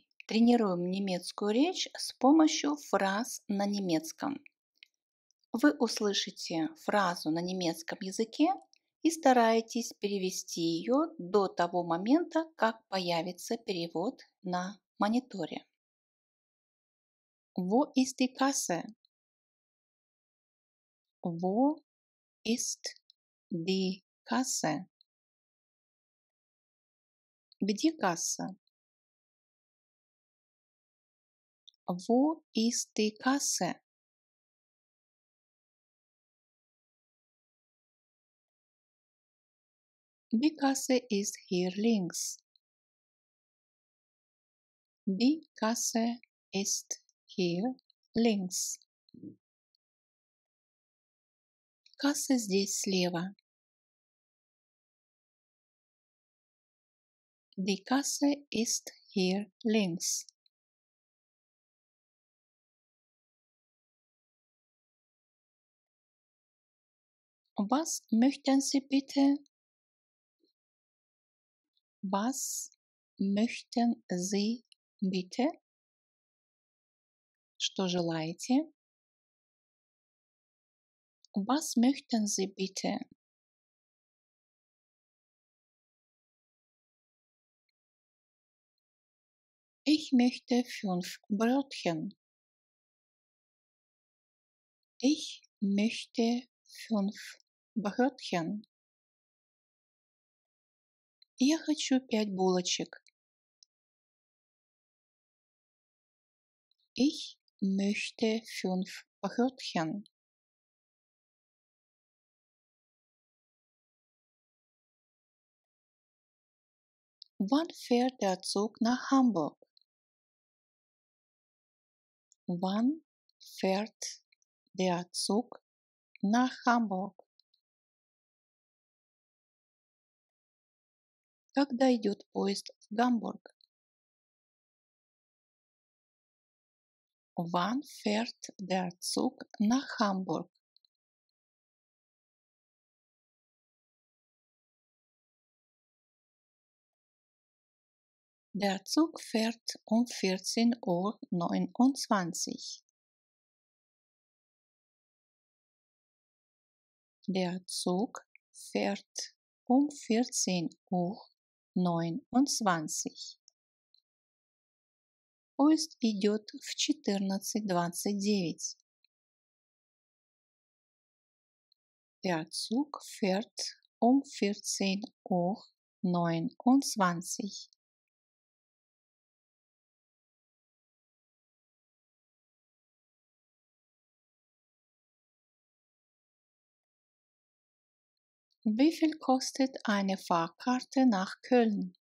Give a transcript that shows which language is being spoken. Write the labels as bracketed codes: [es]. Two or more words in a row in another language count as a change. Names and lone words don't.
[ru] Тренируем немецкую речь с помощью фраз на немецком. Вы услышите фразу на немецком языке и стараетесь перевести ее до того момента, как появится перевод на мониторе. [de] Wo ist die Kasse? Wo ist die Kasse? [ru] Где касса? [de] Wo ist die Kasse? Die Kasse ist hier links. Die Kasse ist hier links. [ru] Касса здесь слева. [de] Die Kasse ist hier links. Was möchten Sie bitte? Was möchten Sie bitte? [ru] Что желаете? [de] Was möchten Sie bitte? Ich möchte 5 Brötchen. Ich möchte 5 Brötchen. [ru] Я хочу 5 булочек. [de] Ich möchte 5 Brötchen. Wann fährt der Zug nach Hamburg? Wann fährt der Zug nach Hamburg? [ru] Когда идет поезд в Гамбург? [de] Wann fährt der Zug nach Hamburg? Der Zug fährt um 14:29 Uhr. Der Zug fährt um 14:29 Uhr. [ru] Поезд идет в 14:29. [de] Der Zug fährt um 14:29 Uhr. Wie viel kostet eine Fahrkarte nach Köln?